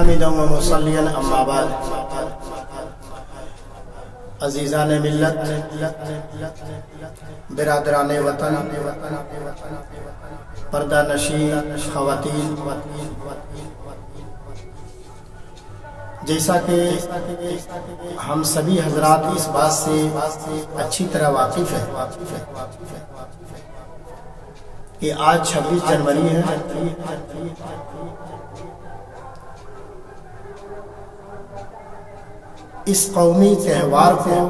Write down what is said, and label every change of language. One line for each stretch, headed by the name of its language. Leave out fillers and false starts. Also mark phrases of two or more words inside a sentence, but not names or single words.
Arabic: حامدا و مصلیا اما بعد
Urdu: عزیزان ملت، برادران وطن، پردہ نشین خواتین، جیسا کہ ہم سبھی حضرات اس بات سے اچھی طرح واقف ہیں کہ آج 26 جنوری ہے، اس قومی تہوار کو